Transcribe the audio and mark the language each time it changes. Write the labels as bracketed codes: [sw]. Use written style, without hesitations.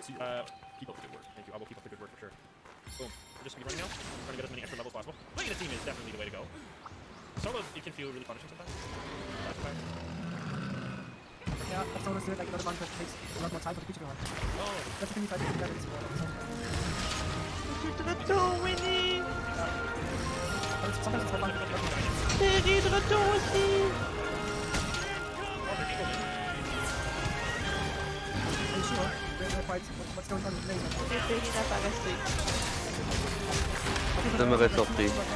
[en] Keep up the good work. Thank you. I will keep up the good work for sure. Boom. We're just speedrunning now. Trying to get as many extra levels as possible. Playing a team is definitely the way to go. Solo, it can feel really punishing sometimes. Yeah, I've noticed it, like another one that takes a lot more time for the creature to run. Oh, That's the thing if I do that in this world. [fr] Je suis de retour, Winnie. [en] But sometimes it's more fun to get lucky. [fr] Terry de retour aussi. [en] Are you sure? We're quite... What's going on with laser? [fr] Et Terry n'a pas resté. Ça m'aurait surpris.